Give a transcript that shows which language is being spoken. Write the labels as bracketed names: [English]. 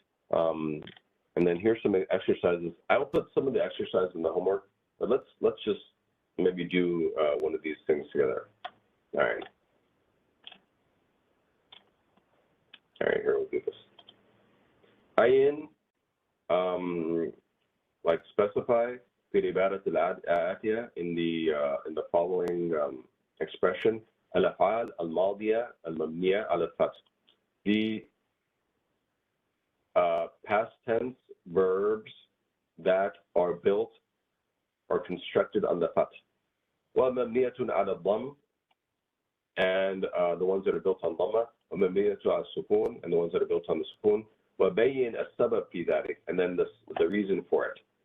[English] And then here's some exercises. I'll put some of the exercises in the homework, but let's just maybe do one of these things together. All right. All right, here we'll do this. Ayin, like specify [Arabic] في العبارة الآتية [English] in the following expression. [Arabic] الأفعال الماضية المبنية على الفتح. [English] The past tense verbs that are built or constructed on the fath. [Arabic] ومبنية على الضم, [English] and the ones that are built on dhamma. [Arabic] ومبنية على السكون, [English] and the ones that are built on the sukun. [Arabic] وبين السبب في ذلك, [English] and then the reason for it.